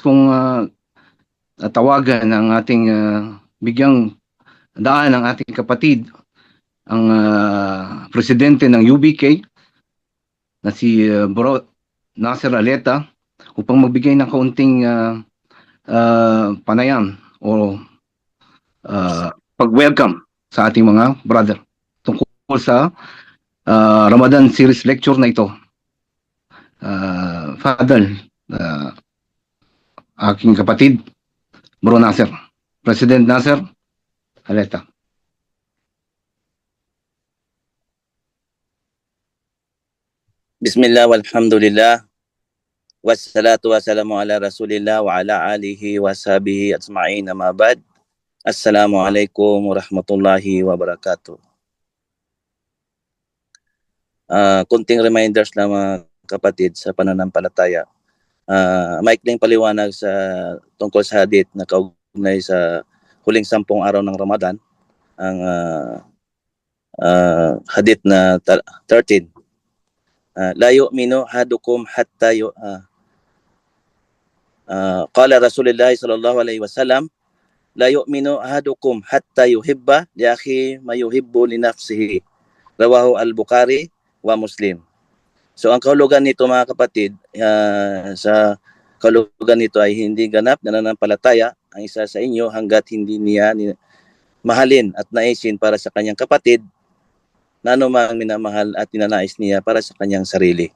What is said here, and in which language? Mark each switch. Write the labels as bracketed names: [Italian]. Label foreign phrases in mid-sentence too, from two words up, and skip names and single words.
[Filipino] kong tawagan ng ating bigyang daan ng ating kapatid, ang presidente ng UBK na si Bro Nasser Aleta, upang magbigay ng kaunting panayam o pag-welcome sa ating mga brother tungkol sa Ramadan [English] series lecture [Filipino] na ito. Fadal, aking kapatid, Bro Nasser, President Nasser Aleta. [Arabic] بسم الله والحمد لله والصلاة والسلام على رسول الله وعلى آله وصحبه أجمعين أما بعد. السلام عليكم ورحمة الله وبركاته. [Filipino] Kunting reminders lang mga kapatid sa pananampalataya. Maikling paliwanag sa tungkol sa hadith na kaugnay sa huling 10 araw ng Ramadan, ang hadith na 13. [Arabic] لا يؤمن أحدكم حتى قال رسول الله صلى الله عليه وسلم لا يؤمن أحدكم حتى يحب لأخيه ما يحب لنفسه. رواه البخاري ومسلم. [Filipino] So ang kahulugan nito mga kapatid, sa kahulugan nito ay hindi ganap na nananampalataya ang isa sa inyo hanggat hindi niya mahalin at naisin para sa kanyang kapatid na anumang minamahal at ninanais niya para sa kanyang sarili.